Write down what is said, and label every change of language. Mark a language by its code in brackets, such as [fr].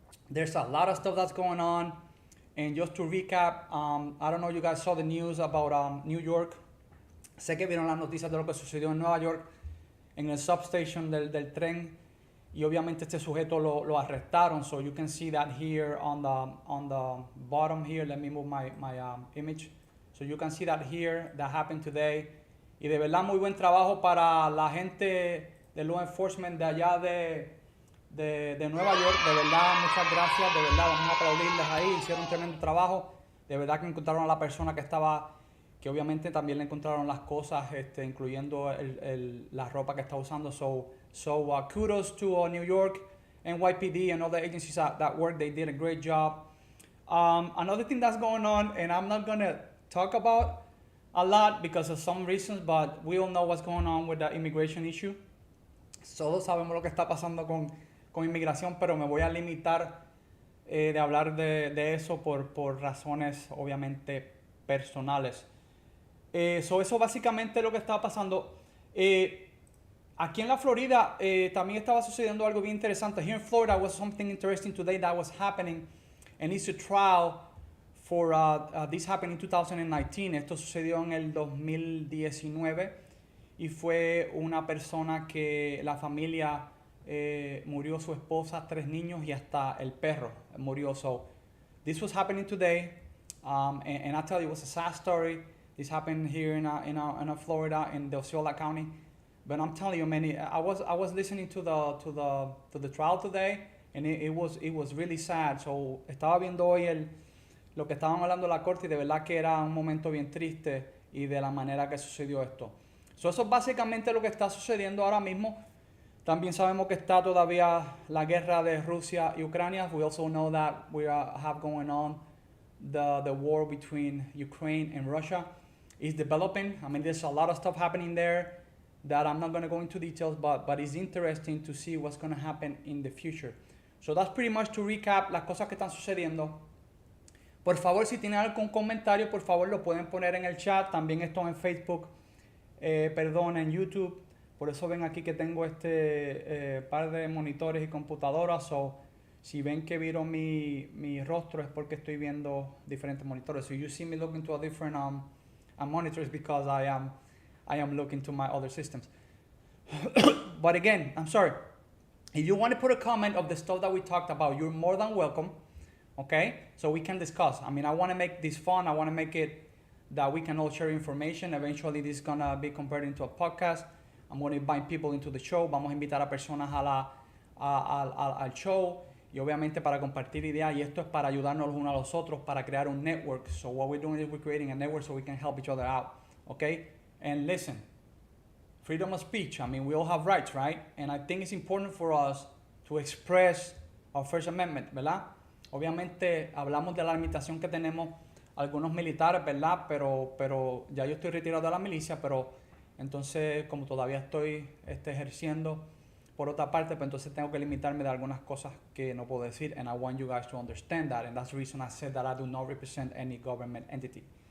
[en] There's a lot of stuff that's going on. And just to recap, I don't know if you guys saw the news about New York. [es] Sé que vieron las noticias de lo que sucedió en Nueva York, en el substation del tren y obviamente este sujeto lo arrestaron. [en] So you can see that here on the bottom here. Let me move my image. So you can see that here, that happened today. [es] Y de verdad muy buen trabajo para la gente de law enforcement de allá de Nueva York. De verdad, muchas gracias. De verdad, vamos a aplaudirles ahí. Hicieron un tremendo trabajo. De verdad que encontraron a la persona que obviamente también le encontraron las cosas, incluyendo la ropa que está usando. [en] So kudos to New York, NYPD, and all the agencies that work. They did a great job. Another thing that's going on, and I'm not going to talk about a lot because of some reasons, but we all know what's going on with the immigration issue. [es] Todos sabemos lo que está pasando con inmigración, pero me voy a limitar de hablar de eso por razones obviamente personales. Eso básicamente es lo que está pasando. Aquí en la Florida también estaba sucediendo algo bien interesante. [en] Here in Florida was something interesting today that was happening, and it's a trial for this happened in 2019. [es] Esto sucedió en el 2019 y fue una persona que la familia murió, su esposa, 3 niños y hasta el perro murió. [en] So this was happening today, and I tell you, it was a sad story. This happened here in Florida, in the Osceola County. But I'm telling you, man, I was listening to the trial today, and it was really sad. [es] So estaba viendo hoy lo que estaban hablando en la corte y de verdad que era un momento bien triste y de la manera que sucedió esto. So eso es básicamente lo que está sucediendo ahora mismo. También sabemos que está todavía la guerra de Rusia y Ucrania. [en] We also know that we have going on the war between Ukraine and Russia is developing. I mean, there's a lot of stuff happening there that I'm not going to go into details, but it's interesting to see what's going to happen in the future. So that's pretty much to recap [es] las cosas que están sucediendo. Por favor, si tienen algún comentario, por favor lo pueden poner en el chat. También estoy en Facebook, en YouTube. Por eso ven aquí que tengo par de monitores y computadoras. [en] So, [es] si ven que vieron mi rostro es porque estoy viendo diferentes monitores. [en] So you see me looking to a different monitors because I am looking to my other systems. But again, I'm sorry. If you want to put a comment of the stuff that we talked about, you're more than welcome. Okay? So we can discuss. I mean, I want to make this fun. I want to make it that we can all share information. Eventually, this is going to be converted into a podcast. I'm going to invite people into the show. [es] Vamos a invitar a personas al show. Y obviamente para compartir ideas. Y esto es para ayudarnos los unos a los otros, para crear un network. [en] So what we're doing is we're creating a network so we can help each other out. Okay? And listen, freedom of speech. I mean, we all have rights, right? And I think it's important for us to express our First Amendment, ¿verdad? [es] Obviamente hablamos de la limitación que tenemos algunos militares, ¿verdad? Pero ya yo estoy retirado de la milicia, pero entonces como todavía estoy ejerciendo por otra parte, pues entonces tengo que limitarme de algunas cosas que no puedo decir. [en] And I want you guys to understand that. And that's the reason I said that I do not represent any government entity.